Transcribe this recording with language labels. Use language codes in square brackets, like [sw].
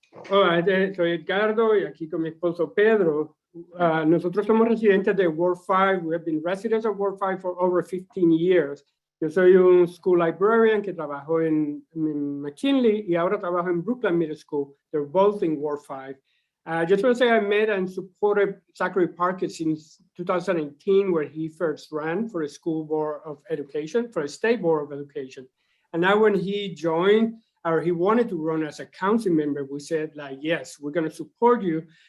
[es] Hola, soy Edgardo y aquí con mi esposo Pedro. Nosotros somos residentes de Ward 5. [en] We have been residents of Ward 5 for over 15 years. [es] Yo soy un [en] school librarian [es] que trabajó en McKinley y ahora trabajo en Brooklyn Middle School. [en] They're both in Ward 5. I just want to say I met and supported Zachary Parker since 2018, where he first ran for the School Board of Education, for the State Board of Education. And now when he joined, or he wanted to run as a council member, we said, like, yes, we're going to support you.